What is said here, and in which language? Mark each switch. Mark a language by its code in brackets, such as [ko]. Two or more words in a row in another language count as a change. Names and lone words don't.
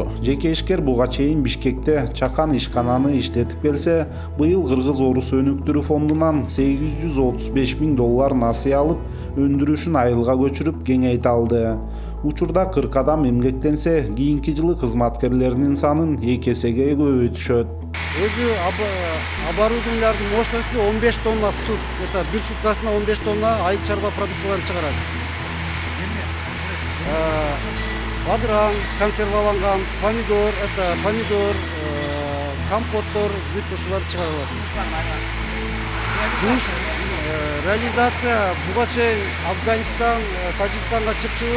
[ky] Жеке ишкер буга чейин Бишкекте чакан ишкананы иштетип келсе, быйыл Кыргыз-Орус өнүктүрүү фондунан $835 000 насыя алып, өндүрүшүн айылга көчүрүп кеңейте алды. Учурда 40 адам эмгектенсе, кийинки жылы кызматкерлеринин санын 2 эсеге көбөйтүшөт. Өзү оборудованиялардын [ru] мощностью 15 тонна в сутки. [ky] Это бир суткасына 15 тонна айыл чарба продукцияларын чыгарат. Бадыран, консерваланган, помидор, компоттор, бүт ушулар чыгарылат. Жумуш реализация буга чейин Афганистан, Тажикстанга чыкчубуз.